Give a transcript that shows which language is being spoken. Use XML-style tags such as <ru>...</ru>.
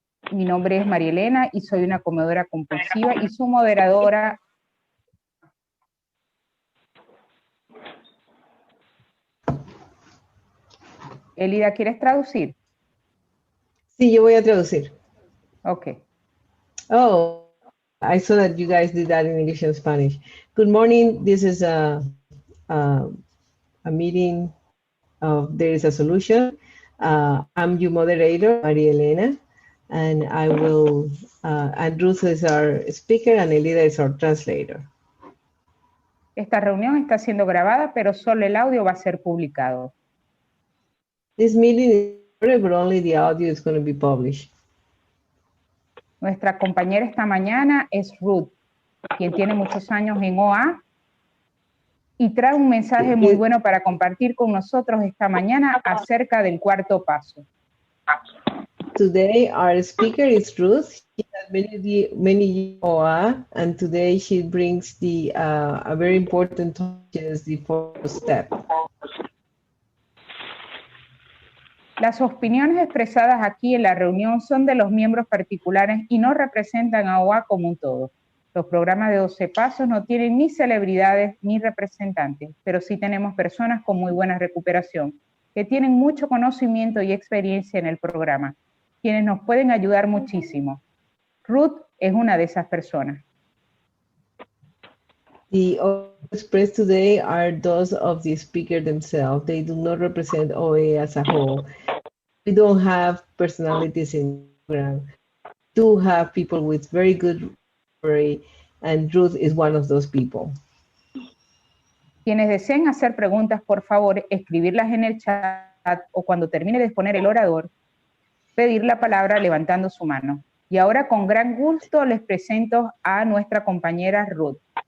<es>Mi nombre es María Elena y soy una comedora compulsiva y su moderadora. Elida, ¿quieres traducir? Sí, yo voy a traducir.</es> <en>Okay. Oh, I saw that you guys did that in English and Spanish. Good morning. This is a meeting of There is a Solution. I'm your moderator, Maria Elena, and I will, and Ruth is our speaker and Elida is our translator.</en> <es>Esta reunión está siendo grabada, pero solo el audio va a ser publicado.</es> <en>This meeting is recorded, but only the audio is going to be published.</en> <es>Nuestra compañera esta mañana es Ruth, quien tiene muchos años en OA y trae un mensaje muy bueno para compartir con nosotros esta mañana acerca del cuarto paso.</es> <en>Today our speaker is Ruth. She has many years OA, and today she brings a very important topic, is the fourth step.</en> <es>Las opiniones expresadas aquí en la reunión son de los miembros particulares y no representan a OA como un todo. Los programas de 12 pasos no tienen ni celebridades ni representantes, pero sí tenemos personas con muy buena recuperación, que tienen mucho conocimiento y experiencia en el programa, quienes nos pueden ayudar muchísimo. Ruth es una de esas personas.</es> <en>The expressed today are those of the speaker themselves. They do not represent OA as a whole. We don't have personalities in the program. We do have people with very good recovery, and Ruth is one of those people.</en> <es>Quienes deseen hacer preguntas, por favor, escribirlas en el chat o cuando termine de exponer el orador, pedir la palabra levantando su mano. Y ahora con gran gusto les presento a nuestra compañera Ruth.</es>